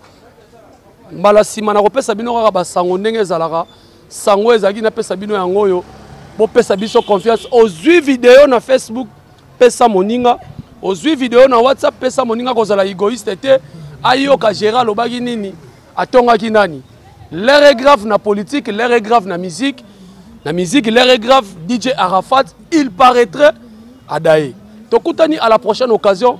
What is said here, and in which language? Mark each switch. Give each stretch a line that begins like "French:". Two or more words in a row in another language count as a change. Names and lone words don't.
Lingala: Mbala sima na kopesa bino kaka basango ndenge ezalaka. Sango ezaki na pesa bino yango yo. Bo pesa biso confiance. Ozwi vidéo na Facebook pesa moninga. Ozwi vidéo na WhatsApp pesa moninga kozala égoïste te. Ayoka Gérald lobaki nini atongaki nani.
French: L'air est grave na politique, l'air est grave na musique. La musique, l'air est grave, DJ Arafat, il paraîtrait à Daé.
Lingala: Tokutani
French: à la prochaine occasion.